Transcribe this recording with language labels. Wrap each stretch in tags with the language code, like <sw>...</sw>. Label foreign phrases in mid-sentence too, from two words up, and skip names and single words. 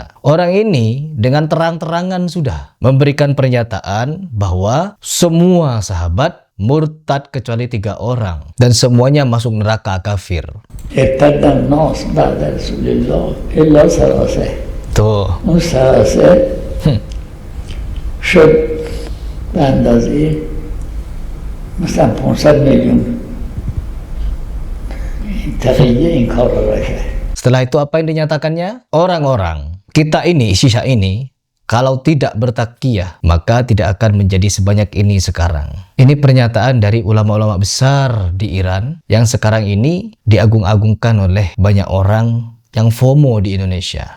<id>Orang ini dengan terang-terangan sudah memberikan pernyataan bahwa semua sahabat murtad kecuali 3 orang dan semuanya masuk neraka kafir. Tuh.</id> <fa>مثلا 500 میلیون تقیه این کار را کرد.</fa> <id>Setelah itu apa yang dinyatakannya? Orang-orang kita ini, Syiah ini, kalau tidak bertakiyah maka tidak akan menjadi sebanyak ini sekarang. Ini pernyataan dari ulama-ulama besar di Iran yang sekarang ini diagung-agungkan oleh banyak orang yang FOMO di Indonesia.</id>